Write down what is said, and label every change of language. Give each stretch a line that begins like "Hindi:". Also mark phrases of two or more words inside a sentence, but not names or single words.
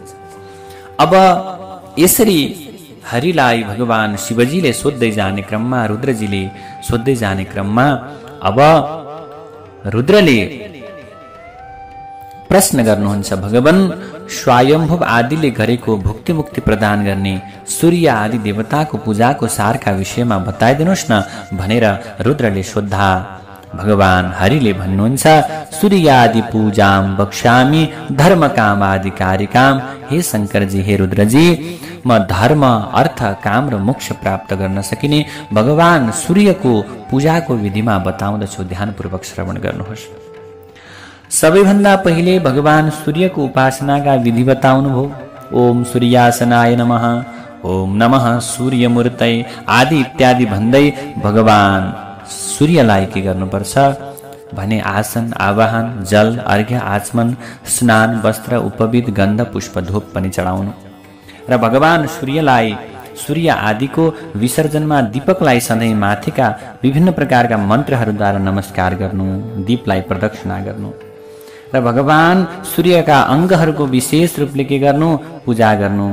Nepali: अब यसरी हरिलाई भगवान शिवजीले सोध्दै जाने क्रममा, रुद्रजीले सोध्दै जाने क्रममा अब रुद्रले प्रश्न गर्नुहुन्छ, भगवान स्वयम्भुव आदिले गरेको भुक्ति मुक्ति प्रदान गर्ने सूर्य आदि देवताको पूजाको सारका विषयमा बताइदिनुहोस् न भनेर रुद्रले सोद्धा भगवान हरिले भन्नुहुन्छ,
Sanskrit: सूर्यादि पूजाम बक्ष्यामि धर्म काम आदि कार्यकाम।
Nepali: हे शंकरजी, हे रुद्रजी, म धर्म, अर्थ, काम र मोक्ष प्राप्त गर्न सकिने भगवान सूर्यको पूजाको विधिमा बताउँदछु, ध्यानपूर्वक श्रवण गर्नुहोस्। सबैभन्दा पहिले भगवान सूर्यको उपासनाका विधि बताउनुभयो।
Sanskrit: ओम सूर्यासनाय नमः, ओम नमः सूर्यमूर्तये
Nepali: आदि इत्यादि भन्दै भगवान सूर्यलाई के गर्नुपर्छ भने आसन, आवाहन, जल, अर्घ्य, आचमन, स्नान, वस्त्र, उपविध, गन्ध, पुष्प, धूप पनि चढाउनु र भगवान सूर्यलाई सूर्य आदिको विसर्जनमा दीपकलाई सधैँ माथिका विभिन्न प्रकारका मन्त्रहरूद्वारा नमस्कार गर्नु, दीपलाई प्रदक्षिणा गर्नु र भगवान सूर्यका अङ्गहरूको विशेष रूपले के गर्नु, पूजा गर्नु।